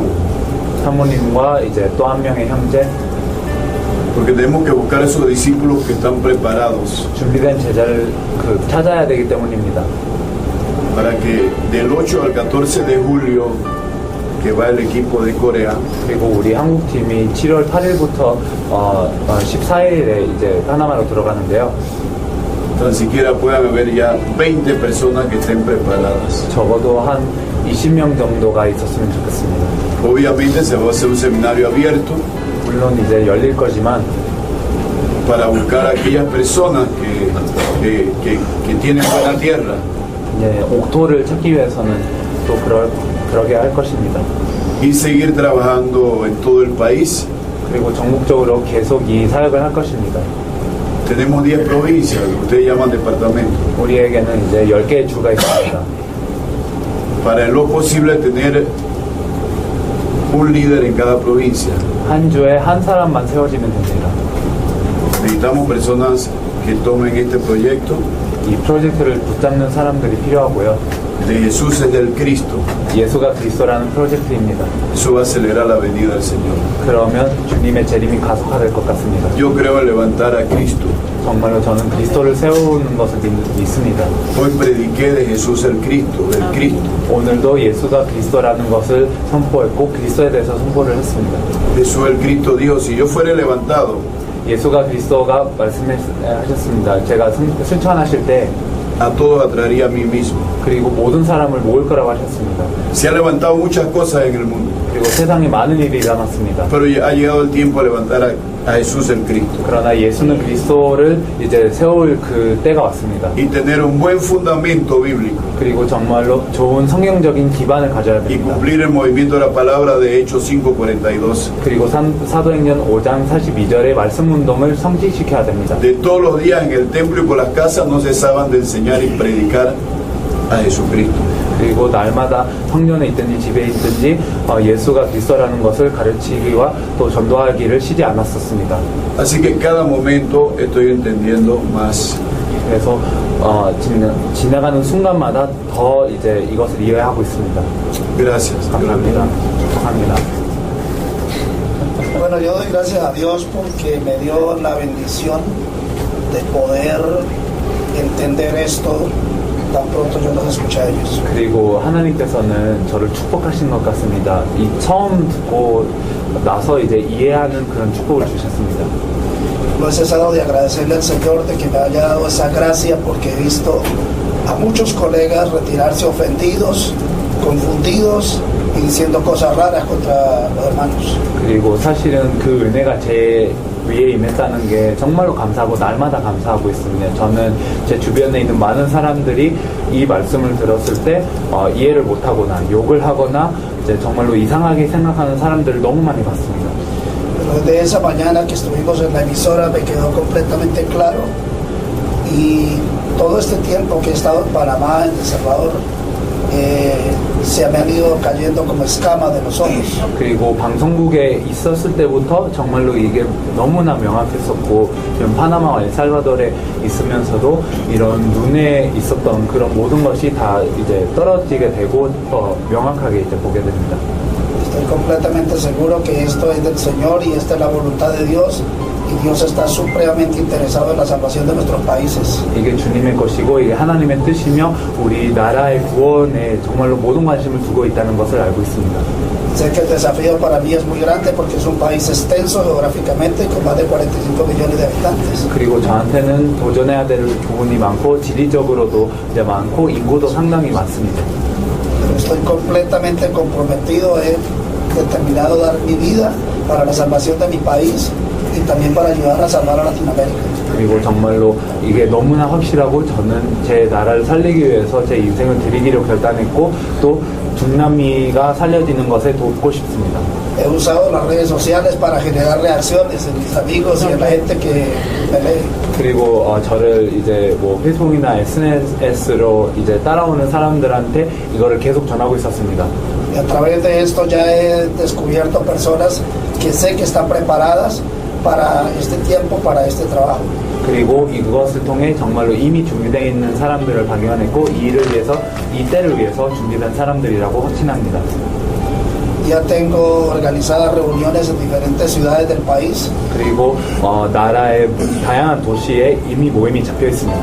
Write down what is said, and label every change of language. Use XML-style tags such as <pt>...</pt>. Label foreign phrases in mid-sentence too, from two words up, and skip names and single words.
<ko>사모님과 이제 또 한 명의 형제.</ko> <es>Porque tenemos que buscar esos discípulos que están preparados.</es> <ko>준비된 제자를 찾아야 되기 때문입니다.</ko> <es>Para que del 8 al 14 de julio que va el equipo de Corea.</es> <ko>그리고 우리 한국팀이 7월 8일부터 14일에 이제 파나마로 들어가는데요.</ko> <es>Tan siquiera puedan haber ya 20 personas que estén preparadas.</es> <ko>적어도 한 20명 정도가 있었으면 좋겠습니다.</ko> <es>Obviamente se va a hacer un seminario abierto.</es> <ko>물론 이제 열릴 거지만</ko> <es>para buscar a aquellas personas que tienen buena tierra.</es> <ko>이제 옥토를 찾기 위해서는 또 그러게 할 것입니다.</ko> <es>Y seguir trabajando en todo el país.</es> <ko>그리고 전국적으로 계속 이 사역을 할 것입니다.</ko> <es>Tenemos 10 provincias, ustedes llaman departamento.</es> <ko>우리에게는 이제 10개의 주가 있습니다.</ko> <es>Para en lo posible tener un líder en cada provincia.</es> <ko>한 주에 한 사람만 세워지면 됩니다.</ko> <es>Necesitamos personas que tomen este proyecto.</es> <ko>이 프로젝트를 붙잡는 사람들이 필요하고요.</ko> <es>De Jesús es del Cristo.</es> <ko>예수가 그리스도라는 프로젝트입니다.</ko> <es>Eso va a acelerar la venida del Señor.</es> <ko>그러면 주님의 재림이 가속화될 것 같습니다.</ko> <es>Yo creo en levantar a Cristo.</es> <ko>정말로 저는 그리스도를 세우는 것을 믿습니다.</ko> <es>Hoy prediqué de Jesús el Cristo, del Cristo.</es> <ko>오늘도 예수가 그리스도라는 것을 선포했고 그리스도에 대해서 선포를 했습니다.</ko> <es>Jesús el Cristo dijo, si yo fuera levantado,</es> <ko>예수가 그리스도가 말씀하셨습니다. 제가 승천하실 때</ko> <es>a todos atraería a mí mismo.</es> <ko>그리고 모든 사람을 모을 거라고 하셨습니다.</ko> <es>Se han levantado muchas cosas en el mundo,</es> <ko>그리고 세상에 많은 일이 일어났습니다.</ko> <es>pero ya ha llegado el tiempo de levantar a Jesús el Cristo</es> <ko>그러나 예수는 그리스도를 이제 세울 그 때가 왔습니다.</ko> <es>y tener un buen fundamento bíblico</es> <ko>그리고 정말로 좋은 성경적인 기반을 가져야</ko> <es>y</es> <ko>됩니다.</ko> <es>cumplir el movimiento de la palabra de Hechos 5:42.</es> <ko>그리고 사도행전 5장 42절의 말씀 운동을 성취시켜야 됩니다.</ko> <es>De todos los días en el templo y por las casas no cesaban de enseñar y predicar a Jesucristo.</es> <ko>그리고 날마다 성전에 있든지 집에 있든지 예수가 그리스도라는 것을 가르치기와 또 전도하기를 쉬지 않았었습니다.</ko> <es>Así que cada momento estoy entendiendo más.</es> <ko>그래서 지나가는 순간마다 더 이제 이것을 이해하고 있습니다.</ko> <es>Gracias.</es> <ko>감사합니다. 축복합니다.</ko> <es>Bueno, yo doy gracias a Dios porque me dio la bendición de poder entender esto tan pronto yo los escuché a ellos.</es> <ko>그리고 하나님께서는 저를 축복하신 것 같습니다. 이 처음 듣고 나서 이제 이해하는 그런 축복을 주셨습니다.</ko> <es>No he cesado de agradecerle al Señor de que me haya dado esa gracia porque he visto a muchos colegas retirarse ofendidos, confundidos y diciendo cosas raras contra los hermanos.</es> <ko>그리고 사실은 그 은혜가 제 위에 임했다는 게 정말로 감사하고 날마다 감사하고 있습니다. 저는 제 주변에 있는 많은 사람들이 이 말씀을 들었을 때 이해를 못하거나 욕을 하거나 이제 정말로 이상하게 생각하는 사람들을 너무 많이 봤습니다.</ko> <es>Pero desde esa mañana que estuvimos en la emisora me quedó completamente claro y todo este tiempo que he estado en Panamá, en El Salvador, se me han ido cayendo como escamas de los ojos.</es> <ko>그리고 방송국에 있었을 때부터 정말로 이게 너무나 명확했었고 지금 파나마와 엘살바도르에 있으면서도 이런 눈에 있었던 그런 모든 것이 다 이제 떨어지게 되고 더 명확하게 이제 보게 됩니다.</ko> <es>Estoy completamente seguro que esto es del Señor y esta es la voluntad de Dios y Dios está supremamente interesado en la salvación de nuestros países.</es> <ko>이게 주님의 것이고 이게 하나님의 뜻이며 우리 나라의 구원에 정말로 모든 관심을 두고 있다는 것을 알고 있습니다.</ko> <es>Sé que el desafío para mí es muy grande porque es un país extenso geográficamente con más de 45 millones de habitantes.</es> <ko>그리고 저한테는 도전해야 될 부분이 많고 지리적으로도 이제 많고 인구도 상당히 많습니다.</ko> <es>Pero estoy completamente comprometido, he determinado dar mi vida para la salvación de mi país y también para ayudar a salvar a Latinoamérica.</es> <ko>그리고 정말로 이게 너무나 확실하고 저는 제 나라를 살리기 위해서 제 인생을 드리기로 결단했고 또 중남미가 살려지는 것에 돕고 싶습니다.</ko> <es>He usado las redes sociales para generar reacciones en mis amigos y en la gente que me lee.</es> <ko>그리고 저를 이제 뭐 페이스북이나 SNS로 이제 따라오는 사람들한테 이거를 계속 전하고 있었습니다.</ko> <es>Y a través de esto ya he descubierto personas que sé que están preparadas para este tiempo, para este trabajo.</es> <ko>그리고 이것을 통해 정말로 이미 준비되어 있는 사람들을 발견했고 이 일을 위해서, 이 때를 위해서 준비된 사람들이라고 확신합니다.</ko> <es>Ya tengo organizadas reuniones en diferentes ciudades del país.</es> <ko>그리고 나라의 다양한 도시에 이미 모임이 잡혀 있습니다.</ko>